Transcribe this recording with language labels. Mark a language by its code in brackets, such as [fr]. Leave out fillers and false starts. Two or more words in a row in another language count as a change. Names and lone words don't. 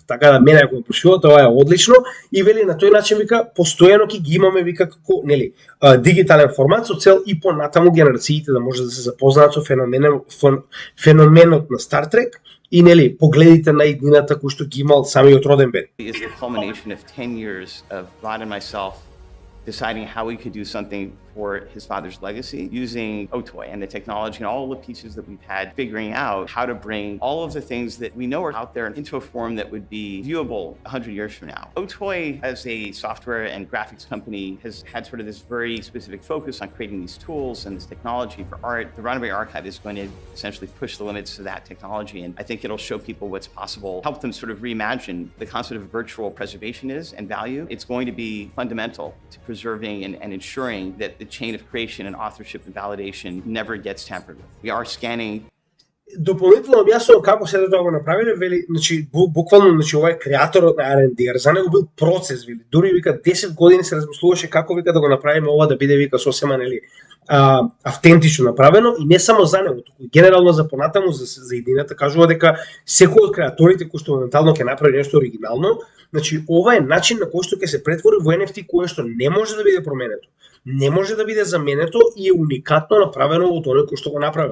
[mk] Така да мене ако ме прашувате, ова е одлично и вели на тој начин вика постојано ќе ги имаме вика како нели дигитален формат со цел и понатаму генерациите да може да се запознаат со феноменот на Star Trek и нели погледите на иднината кој што ги имал самиот Роденбери. [en] is the culmination of 10 years of Rod and myself deciding how we could do something for his father's legacy using Otoy and the technology and all the pieces that we've had, figuring out how to bring all of the things that we know are out there into a form that would be viewable 100 years from now. Otoy, as a software and graphics company, has had sort of this very specific focus on creating these tools and this technology for art. The Roddenberry Archive is going to essentially push the limits of that technology, and I think it'll show people what's possible, help them sort of reimagine the concept of virtual preservation is and value. It's going to be fundamental to preserving and ensuring that the chain of creation and authorship and validation never gets tampered with. We are scanning. [mk] Дополнително објаснувам како се тоа го направиле, вели, значи буквално, значи ова е креаторот на R&DR, за него бил процес, вели, дури вика 10 години се размислуваше како вика да го направиме ова да биде вика сосема нели автентично направено и не само за него, туку генерално за понатаму за идејата кажува дека секој од креаторите кои што моментално ќе направи нешто оригинално, значи ова е начин на кој што ќе се претвори во NFT кое што не може да биде променето, не може да биде заменето и е уникатно направено од оној кој што го направил.